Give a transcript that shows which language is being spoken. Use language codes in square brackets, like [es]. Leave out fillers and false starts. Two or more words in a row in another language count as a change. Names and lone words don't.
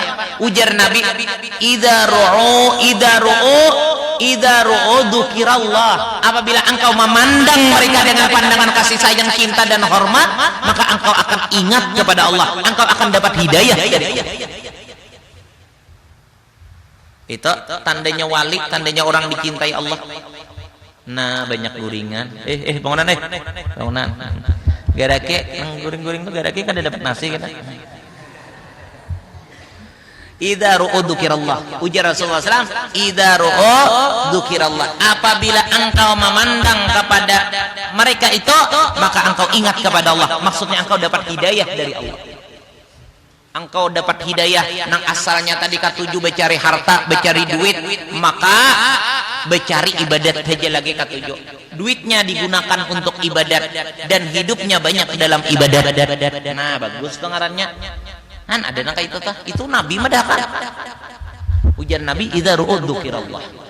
[bjn] Ujar Nabi, [ar] إذا رؤوا ذكر الله, [id] apabila engkau memandang mereka dengan pandangan kasih sayang, cinta dan hormat, maka engkau akan ingat kepada Allah, engkau akan dapat hidayah dari Allah. Itu tandanya wali, tandanya orang dicintai Allah. [bjn] Nah, banyak guringan. Bangunan bangunan. Garake nang guring-guring tuh garake kada dapat nasi kada. [ar] إذا رؤوا ذكر الله, ujar Rasulullah SAW, إذا رؤوا ذكر الله, [id] apabila engkau memandang kepada mereka itu, maka engkau ingat kepada Allah. Maksudnya engkau dapat hidayah dari Allah. [bjn] Engkau dapat hidayah nang asalnya tadi katuju becari harta, becari duit, maka becari ibadat saja lagi katuju. [id] Duitnya digunakan untuk ibadat dan hidupnya banyak dalam ibadat. [bjn] Nah, bagus pengarannya. Kan ada nang itu tah, itu Nabi madakan. Ujar Nabi, [ar] idza ru'u dzukirallah.